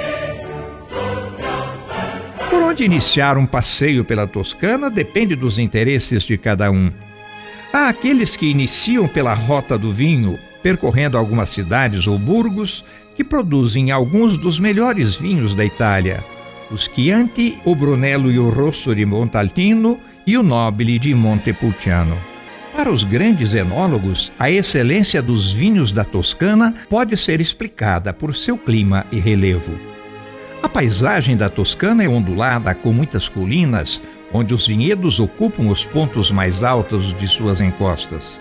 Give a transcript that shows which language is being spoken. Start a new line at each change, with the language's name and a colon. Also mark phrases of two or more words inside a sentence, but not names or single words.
Portuguese: Por onde iniciar um passeio pela Toscana depende dos interesses de cada um. Há aqueles que iniciam pela Rota do Vinho, percorrendo algumas cidades ou burgos que produzem alguns dos melhores vinhos da Itália: o Chianti, o Brunello e o Rosso di Montalcino e o Nobile de Montepulciano. Para os grandes enólogos, a excelência dos vinhos da Toscana pode ser explicada por seu clima e relevo. A paisagem da Toscana é ondulada com muitas colinas, onde os vinhedos ocupam os pontos mais altos de suas encostas.